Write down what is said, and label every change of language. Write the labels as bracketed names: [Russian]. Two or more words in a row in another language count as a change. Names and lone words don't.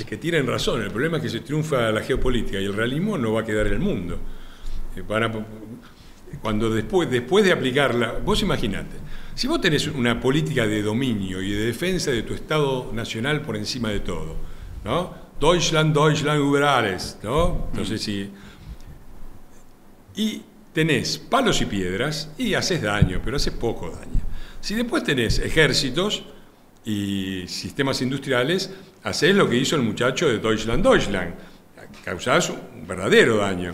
[Spanish] Es que tienen razón, el problema es que si triunfa la geopolítica y el realismo no va a quedar el mundo. Cuando después de aplicarla, vos imaginate, si vos tenés una política de dominio y de defensa de tu Estado nacional por encima de todo, ¿no? [German] Deutschland über alles, [Spanish] ¿no? Entonces, sí. Y tenés palos y piedras y haces daño, pero haces poco daño. Si después tenés ejércitos y sistemas industriales, haces lo que hizo el muchacho de Deutschland, causás un verdadero daño.